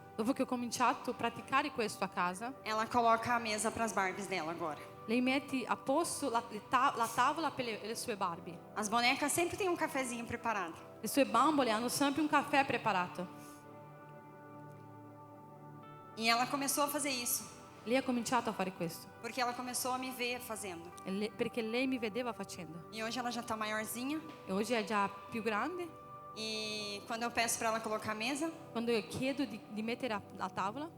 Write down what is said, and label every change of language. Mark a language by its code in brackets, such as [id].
[it] Dopo che ho cominciato a praticare questo a casa, [pt] ela coloca a mesa para as Barbies dela agora. [it] lei mette a posto la tavola per le sue Barbie. [pt] As bonecas sempre têm um cafezinho preparado. [it] Le sue bambole hanno sempre un caffè preparato. [pt] E ela começou a fazer isso, [it] Lei ha cominciato a fare questo, [pt] porque ela começou a me ver fazendo. [it] perché lei mi vedeva facendo. [pt] E hoje ela já está maiorzinha. [it] E oggi è già più grande. [pt] E quando eu peço para ela colocar a mesa, [it] Quando io chiedo di mettere a tavola